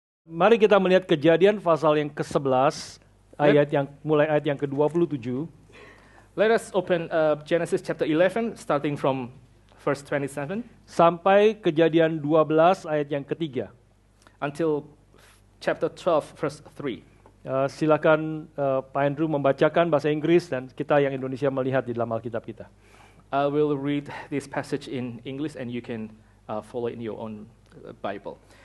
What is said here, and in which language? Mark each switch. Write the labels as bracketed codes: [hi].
[id] Mari kita melihat Kejadian pasal yang ke-11, mulai ayat yang ke-27. [en] Let us open Genesis chapter 11, starting from verse 27, [id] sampai Kejadian 12 ayat yang ketiga. [en] until chapter 12, verse 3. [id] Silakan Pak Andrew membacakan bahasa Inggris dan kita yang Indonesia melihat di dalam Alkitab kita. [en] I will read this passage in English and you can follow in your own Bible.